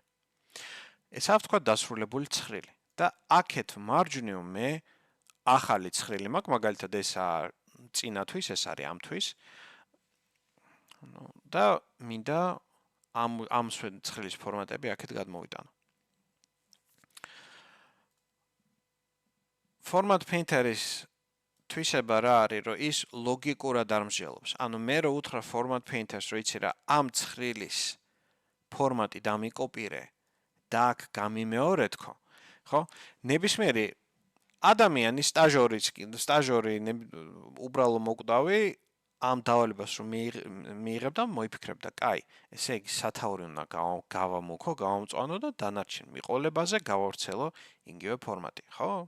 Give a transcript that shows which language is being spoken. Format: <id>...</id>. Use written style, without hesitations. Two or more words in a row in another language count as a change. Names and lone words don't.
<ka>ეს აქვს თქვა დასრულებული ცხრილი. და აქეთ მარჯვნივ მე ახალი ცხრილი მაქვს, მაგალითად ეს წინათვის, ეს არის ამთვის. და მინდა ამ ცხრილის ფორმატები აქეთ გადმოვიტანო.</ka> <en>Format painter-</en> <ka>ის თვისება რა არის, რომ ის ლოგიკურად არ მსჯელობს. ანუ მე რო უთხრა</ka> <en>format painter-</en> <ka>ს, რომ იცი რა, ამ ცხრილის ფორმატი დამიკოპირე და აქ გამიმეორე თქო, ხო? ნებისმიერი ადამიანი, სტაჟორი, უბრალო მოკვდავი ამ დავალებას რომ მიიღებ და მოიფიქრებ და კაი, ესე იგი სათაური უნდა გავამუქო, გავამწვანო და დანარჩენ მიყოლებაზე გავავრცელო იგივე ფორმატი, ხო?</ka>